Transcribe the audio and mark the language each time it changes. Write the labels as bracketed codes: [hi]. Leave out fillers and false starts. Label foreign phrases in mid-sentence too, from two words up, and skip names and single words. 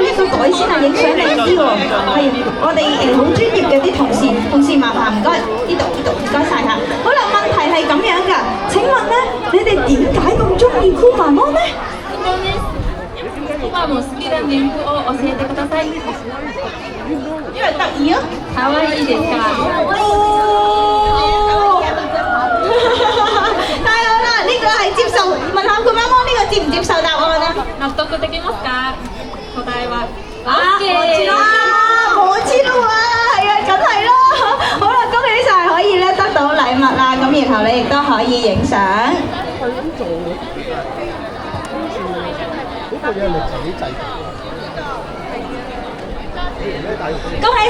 [yue] 改先啊，影相靚啲喎。係我哋好專業嘅啲同事麻煩唔該，呢度唔該晒嚇。好啦，問題係咁樣㗎。請問咧，你哋點解咁中意酷媽媽咧？ [ja] クマモン好きな年譜を教えてください。 [yue] 因為得意啊！ [ja] 可愛いですか？ [yue] 哦，太好啦！呢個係接受，問下酷媽媽呢個接唔接受答案啊？ [ja] 納得できますか？答えは [yue] 我知啦，我知啦喎，係啊，梗係啦。好啦，恭喜晒，可以咧得到禮物啦。咁然後你亦都可以影相。恭喜晒！